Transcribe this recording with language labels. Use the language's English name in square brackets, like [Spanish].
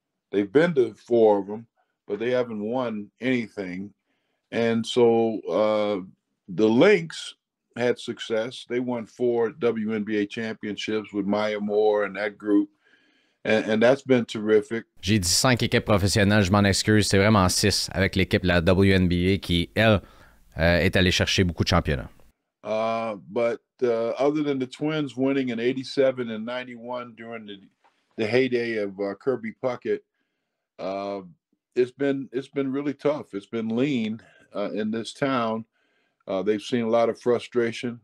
[English] They've been to 4 of them, but they haven't won anything. And so the Lynx had success. They won 4 WNBA championships with Maya Moore and that group. And that's been terrific. [French] J'ai dit 5 équipes professionnelles, je m'en excuse. C'est vraiment 6 avec l'équipe de la WNBA qui, elle, est allée chercher beaucoup de championnats. [English] But other than the Twins winning in 87 and 91 during the heyday of Kirby Puckett, it's been really tough. It's been lean in this town. They've seen a lot of frustration.